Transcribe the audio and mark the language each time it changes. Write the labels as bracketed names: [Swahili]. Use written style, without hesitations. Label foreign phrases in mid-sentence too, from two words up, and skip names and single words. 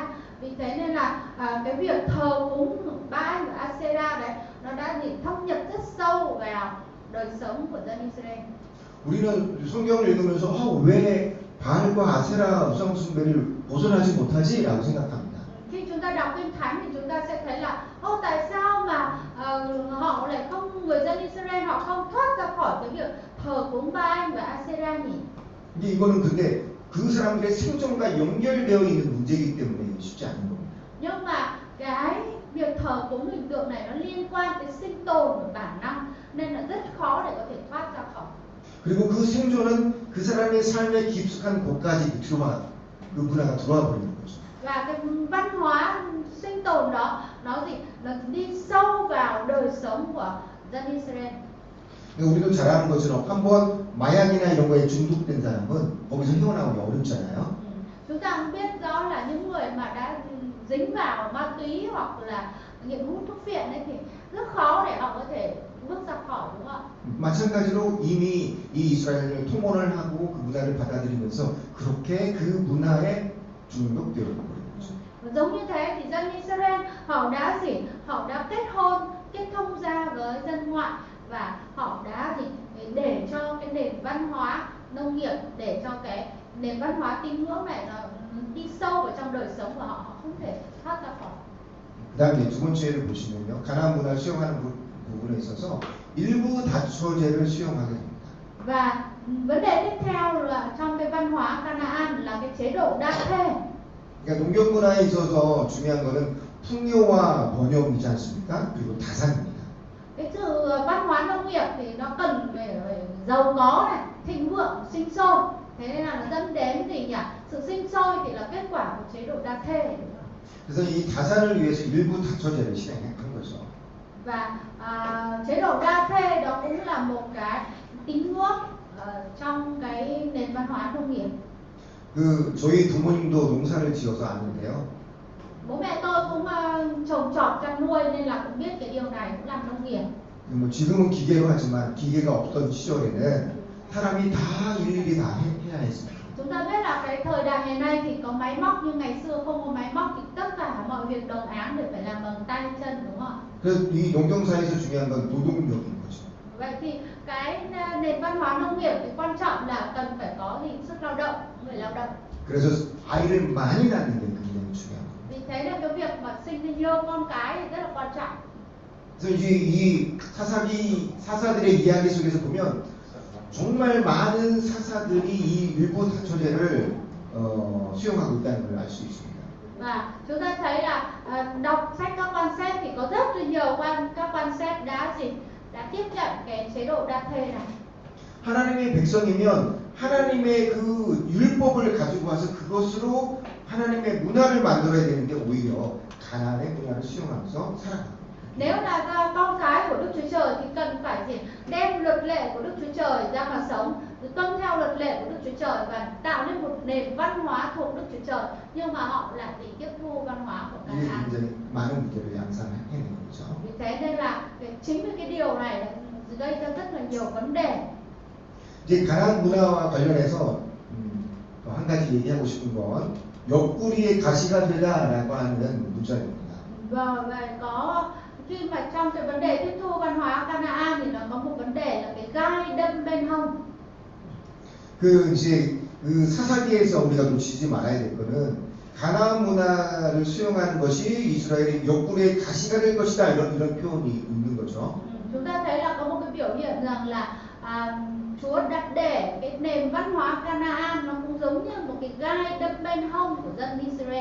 [Vietnamese] Vì thế nên là cái việc thờ cúng Ba Anh và Asera đấy nó đã thâm nhập rất sâu vào đời sống của dân Israel. [Korean] 우리는 성경을 읽으면서 왜 바알과 아세라 우상 숭배를 벗어나지 못하지라고 생각합니다. [Vietnamese] Khi chúng ta đọc Kinh Thánh thì chúng ta sẽ thấy là tại sao mà họ lại không, người dân Israel họ không thoát ra khỏi cái việc thờ cúng Ba Anh và Asera nhỉ? [Korean] 근데 이거는 근데 그 사람들의 생존과 연결되어 있는 문제이기 때문에 쉽지 않은 겁니다. [Vietnamese] Nhưng mà cái việc thờ cúng hình tượng này nó liên quan tới sinh tồn của bản năng nên là rất khó để có thể thoát ra khỏi. [Korean] 그리고 그 생존은 그 사람의 삶의 깊숙한 곳까지 들어와 그 문화가 들어와 버리는 거죠. [Vietnamese] Và cái văn hóa sinh tồn đó nó đi sâu vào đời sống của dân Israel. [Korean] 우리도 잘 아는 것처럼 한번 마약이나 이런 거에 중독된 사람은 거기서 헤어나오기 어렵잖아요. [Vietnamese] Chúng ta cũng biết rõ là những người mà đã dính vào ma túy hoặc là nghiện hút thuốc phiện ấy thì rất khó để họ có thể bước ra khỏi, đúng không ạ? [Korean] 마찬가지로 이미 이 이스라엘을 통혼을 하고 그 문화를 받아들이면서 그렇게 그 문화에 중독되어 버린 거죠. [Vietnamese] Giống như thế thì dân Israel họ đã kết thông ra với dân ngoại và họ đã để cho cái nền văn hóa nông nghiệp, để cho cái nền văn hóa tín ngưỡng này nó đi sâu vào trong đời sống của họ, họ không thể thoát ra khỏi. [Korean] 그다음에 두 번째를 보시면요, 가나안 문화를 수용하는 부분에 있어서 일부 다처제를 수용하게 됩니다. [Vietnamese] Và vấn đề tiếp theo là trong cái văn hóa Canaan là cái chế độ đa thê. [Korean] 그러니까 농경 문화에 있어서 중요한 거는 풍요와 번영이지 않습니까? 그리고 다산입니다. [Vietnamese] Cái sự văn hóa nông nghiệp thì nó cần về giàu có này, thịnh vượng, sinh sôi. Thế nên là nó dẫn đến gì nhỉ? Sự sinh sôi thì là kết quả của chế độ đa thê. [Korean] 그래서 이 다산을 위해서 일부 다처제를 실행한 거죠. [Vietnamese] Và chế độ đa thê đó cũng là một cái tín ngưỡng trong cái nền văn hóa nông nghiệp. [Korean] 저희 부모님도 농사를 지어서 아는데요. [Vietnamese] Bố mẹ tôi cũng trồng trọt chăn nuôi nên là cũng biết cái điều này, cũng làm nông nghiệp. [Korean] 뭐 지금은 기계로 하지만 기계가 없던 시절에는 사람이 다 일일이 다 해야 했습니다. [Vietnamese] Chúng ta biết là cái thời đại ngày nay thì có máy móc nhưng ngày xưa không có máy móc thì tất cả mọi việc đồng áng đều phải làm bằng tay chân, đúng không ạ? [Korean] 그래서 이 농경사에서 중요한 건 노동력인 거죠. [Vietnamese] Vậy thì cái nền văn hóa nông nghiệp thì quan trọng là cần phải có sức lao động, người lao động. [Korean] 그래서 아이를 많이 낳는 게 굉장히 중요합니다. [Vietnamese] Vì thế là cái việc mà sinh ra nhiều con cái thì rất là quan trọng. [Korean] 그래서 이제 이 사사들의 이야기 속에서 보면 정말 많은 사사들이 이 일부 다처제를 수용하고 있다는 걸 알 수 있습니다. [Vietnamese] Và chúng ta thấy là đọc sách các quan xét thì có rất là nhiều các quan xét đã tiếp nhận cái chế độ đa thê này. [Korean] 하나님의 백성이면 하나님의 그 율법을 가지고 와서 그것으로 하나님의 문화를 만들어야 되는데 오히려 가나안의 문화를 수용하면서 살아갑니다. [Vietnamese] Nếu là con cái của Đức Chúa Trời thì cần phải đem luật lệ của Đức Chúa Trời ra mà sống, tuân theo luật lệ của Đức Chúa Trời và tạo nên một nền văn hóa thuộc Đức Chúa Trời, nhưng mà họ lại tiếp thu văn hóa của [Korean] 이게 [Vietnamese] Canaan. [Korean] 굉장히 많은 문제를 양산해내는 거죠. [Vietnamese] Vì thế nên là chính vì cái điều này gây ra rất là nhiều vấn đề. [Korean] 이제 가나안 문화와 관련해서 또 한 가지 얘기하고 싶은 건 옆구리에 가시가 되다라고 하는 문자입니다. [Vietnamese] Và có khi mà trong cái vấn đề tiếp thu văn hóa Canaan thì nó có một vấn đề là cái gai đâm bên hông. [Korean] 이제 그 사사기에서 우리가 놓치지 말아야 될 거는 가나안 문화를 수용하는 것이 이스라엘의 옆구리에 가시가 될 것이다 이런 표현이 있는 거죠. [Vietnamese] Chúng ta thấy là có một cái biểu hiện rằng là Chúa đặt để cái nền văn hóa Canaan nó cũng giống như một cái gai đâm bên hông của dân Israel.